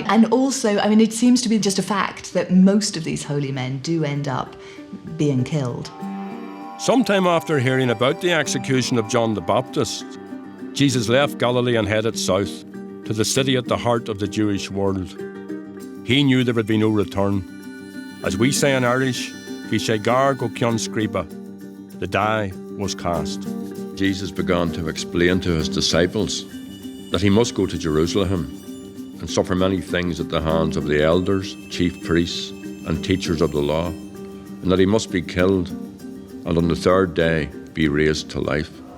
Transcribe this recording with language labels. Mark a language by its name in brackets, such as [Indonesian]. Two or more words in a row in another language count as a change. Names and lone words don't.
[English] And also, I mean, it seems to be just a fact that most of these holy men do end up being killed. Sometime after hearing about the execution of John the Baptist, Jesus left Galilee and headed south to the city at the heart of the Jewish world. He knew there would be no return. As we say in Irish, [Irish] "Bhí sé gar go ceann scríbe." [English] The die was cast. Jesus began to explain to his disciples that he must go to Jerusalem and suffer many things at the hands of the elders, chief priests, and teachers of the law, and that he must be killed and on the third day be raised to life.